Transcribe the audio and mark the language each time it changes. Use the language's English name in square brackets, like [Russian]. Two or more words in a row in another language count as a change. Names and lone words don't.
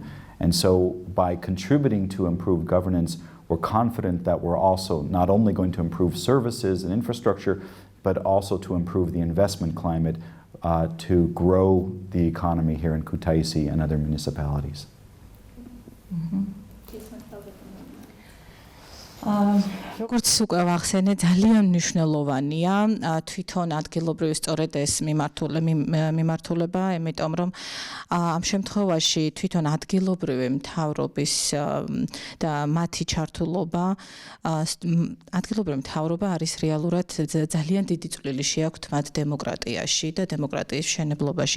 [English] And so by contributing to improved governance, we're confident that we're also not only going to improve services and infrastructure, but also to improve the investment climate to grow the economy here in Kutaisi and other municipalities. [Georgian] როგორც უკვე ვახსენე, ძალიან მნიშვნელოვანია თვითონ ადგილობრივი სწორედ ეს მიმართულება, იმიტომ რომ ამ შემთხვევაში თვითონ ადგილობრივი მთავრობის და მათი ჩართულობა, ადგილობრივი მთავრობა არის რეალურად ძალიან დიდი წვლილი შეაქვთ მათ დემოკრატიაში და დემოკრატიის მშენებლობაში.